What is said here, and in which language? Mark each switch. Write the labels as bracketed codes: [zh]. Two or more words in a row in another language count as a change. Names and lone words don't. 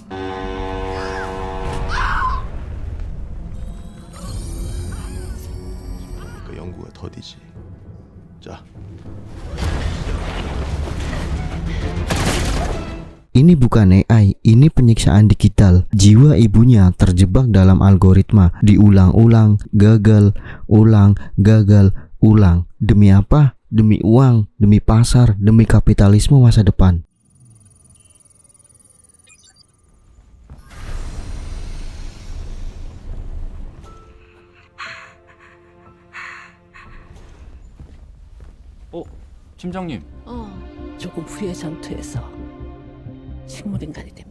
[ko] 그 연구가 더디지. 자, [id] Ini bukan AI, ini penyiksaan digital. Jiwa ibunya terjebak dalam algoritma, diulang-ulang, gagal, ulang, gagal, ulang. Demi apa? Demi uang, demi pasar, demi kapitalisme masa depan. [ko] 팀장님, 조금 후의 전투에서 식물인간이 됩니다.